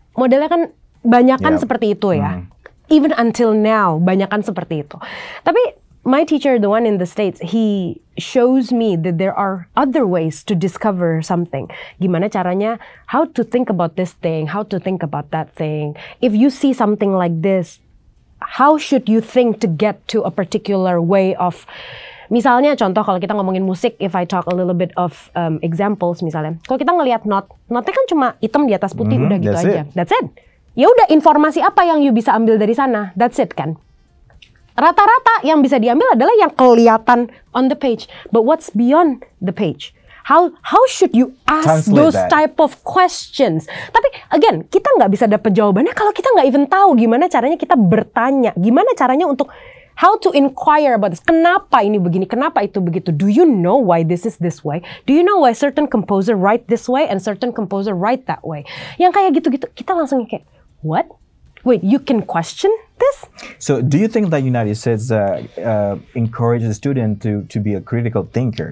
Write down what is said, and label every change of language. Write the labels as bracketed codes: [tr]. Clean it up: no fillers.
[id] Modelnya kan banyakan seperti itu ya. [en] Even until now, [id] banyakan seperti itu. Tapi [en] my teacher, the one in the States, he shows me that there are other ways to discover something. [id] Gimana caranya, [en] how to think about this thing, how to think about that thing. If you see something like this, how should you think to get to a particular way of, [id] misalnya contoh kalau kita ngomongin musik, [en] if I talk a little bit of examples [id] misalnya. Kalau kita ngelihat notnya kan cuma hitam di atas putih, udah gitu aja. [en] That's it. [id] Ya udah, informasi apa yang you bisa ambil dari sana? [en] That's it [id] kan. Rata-rata yang bisa diambil adalah yang kelihatan [en] on the page. But what's beyond the page? How should you ask Translate those that. type of questions? [id] Tapi again, kita nggak bisa dapat jawabannya kalau kita nggak even tahu gimana caranya kita bertanya. Gimana caranya untuk [en] how to inquire about this. [id] Kenapa ini begini? Kenapa itu begitu? [en] Do you know why this is this way? Do you know why certain composer write this way and certain composer write that way? [id] Yang kayak gitu-gitu, kita langsung kayak, [en] what? Wait, you can question this? So, do you think that United States encourages students to be a critical thinker?